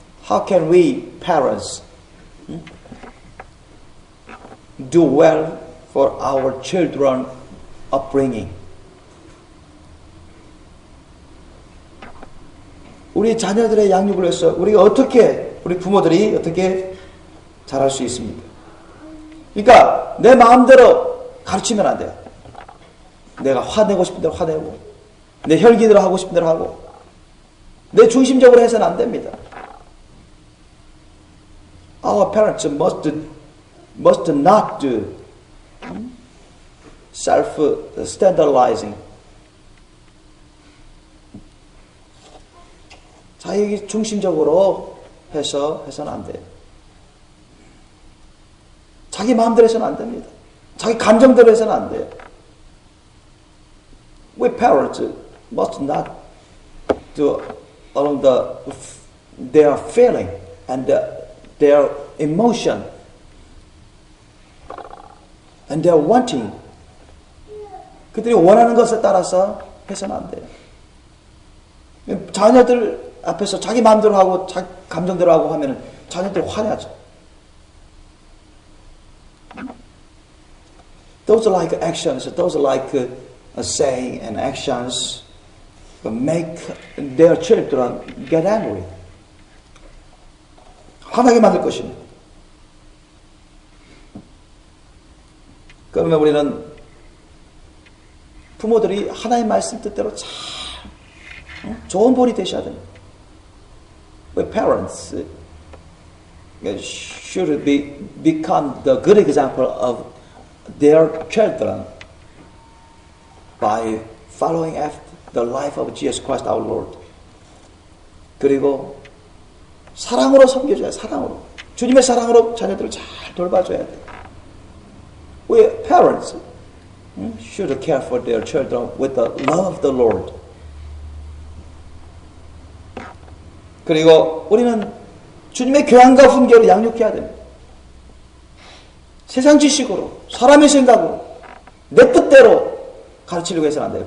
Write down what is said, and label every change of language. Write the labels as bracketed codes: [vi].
[en] How can we parents do well for our children upbringing? [ko] 우리 자녀들의 양육을 해서 우리가 우리 부모들이 어떻게 잘할 수 있습니까? 그러니까 내 마음대로 가르치면 안 돼요. 내가 화내고 싶은 대로 화내고 내 혈기대로 하고 싶은 대로 하고 내 중심적으로 해서는 안 됩니다. [en] Our parents must not do self-standardizing. [ko] 자기 중심적으로 해서는 안 돼요. 자기 마음대로 해서는 안 됩니다. 자기 감정대로 해서는 안 돼요. [en] We parents must not do along their feeling and their emotion and their wanting. [ko] 그들이 원하는 것에 따라서 해서는 안 돼요. 자녀들 앞에서 자기 마음대로 하고 자기 감정대로 하고 하면은 자녀들 화내죠. [en] Those are like actions. Those are like saying and actions make their children get angry. [ko] 화나게 만들 것입니다. 그러면 우리는 부모들이 하나님 말씀 뜻대로 잘 좋은 본이 되셔야 됩니다. [en] We parents should become the good example of their children by following after the life of Jesus Christ our Lord. [ko] 그리고 사랑으로 섬겨줘야 사랑으로. 주님의 사랑으로 자녀들을 잘 돌봐줘야 돼. [en] We parents should care for their children with the love of the Lord. [ko] 그리고 우리는 주님의 교양과 훈계를 양육해야 됩니다. 세상 지식으로, 사람의 생각으로, 내 뜻대로 가르치려고 해서는 안 돼요.